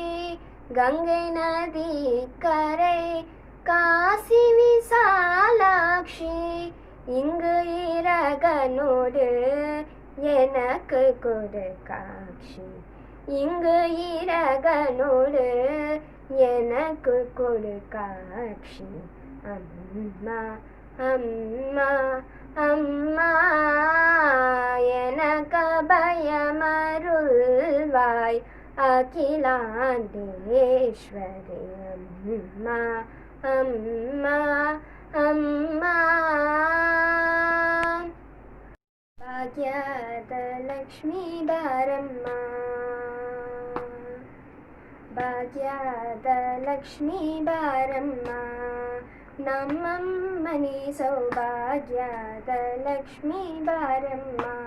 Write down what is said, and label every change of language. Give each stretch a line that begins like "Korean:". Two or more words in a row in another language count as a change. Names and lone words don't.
Tamil: கங்கை நதி கரை காசி விசாலாட்சி இங்கு இரகனோடு எனக்கு கொடு காட்சி இங்கு இரகனோடு எனக்கு கொடு காட்சி அம்மா அம்மா அம்மா எனக்கு பயமருள்வாய் அகிலாண்டேஸ்வரி அம்மா அம்மா அம்மா
Kannada: ಭಾಗ್ಯದ ಲಕ್ಷ್ಮೀ ಬಾರಮ್ಮ ಭಾಗ್ಯದ ಲಕ್ಷ್ಮೀ ಬಾರಮ್ಮ ನಮ್ಮಮ್ಮನಿ ಸೌಭಾಗ್ಯದ ಲಕ್ಷ್ಮೀ ಬಾರಮ್ಮ